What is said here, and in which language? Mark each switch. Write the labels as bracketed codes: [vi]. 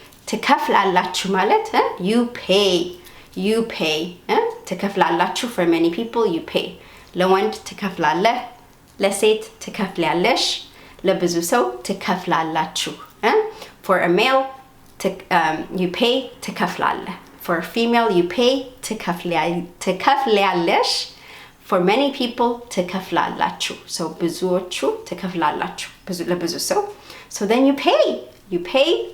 [am] ትከፍላላችሁ ማለት [en] you pay. [am] ትከፍላላችሁ [en] for many people you pay. [am] ለወንድ ትከፍላለህ፣ ለሴት ትከፍላለሽ፣ ለብዙ ሰው ትከፍላላችሁ. [en] For a male you pay [am] ትከፍላለህ. [en] For a female you pay [am] ትከፍላለሽ. [en] For many people ትከፍላላችሁ. So [am] ብዙዎቹ ትከፍላላችሁ ለብዙ ሰው. [en] So then you pay